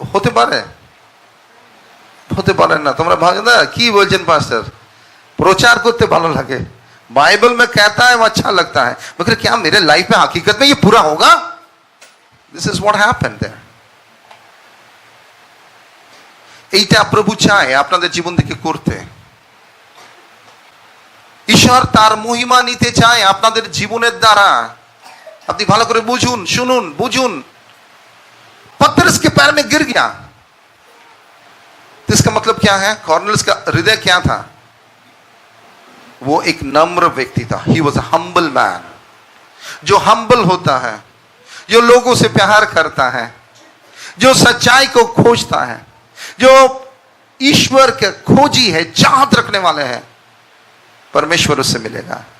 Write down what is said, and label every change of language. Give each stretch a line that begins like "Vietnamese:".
Bangla: হতে পারে? হতে পারে না. তোমরা ভাবনা কি বলছেন পাস্টার, প্রচার করতে ভালো লাগে,
Hindi: बाइबल में कहता है वो अच्छा लगता है, मगर क्या मेरे लाइफ में हकीकत में ये पूरा होगा?
English: This is what happened there.
Bangla: এইটা প্রভু চায় আপনাদের জীবন থেকে করতে. ঈশ্বর তার মহিমা নিতে চায় আপনাদের জীবনের দ্বারা. আপনি ভালো করে বুঝুন, শুনুন, বুঝুন.
Hindi: पतरस के पैर में गिर गया, तो इसका मतलब क्या है? कॉर्नेलियस का हृदय क्या था? वो एक नम्र व्यक्ति था.
English: He was a humble man.
Hindi: जो हम्बल होता है, जो लोगों से प्यार करता है, जो सच्चाई को खोजता है, जो ईश्वर के खोजी है, चाहत रखने वाले हैं, परमेश्वर उससे मिलेगा.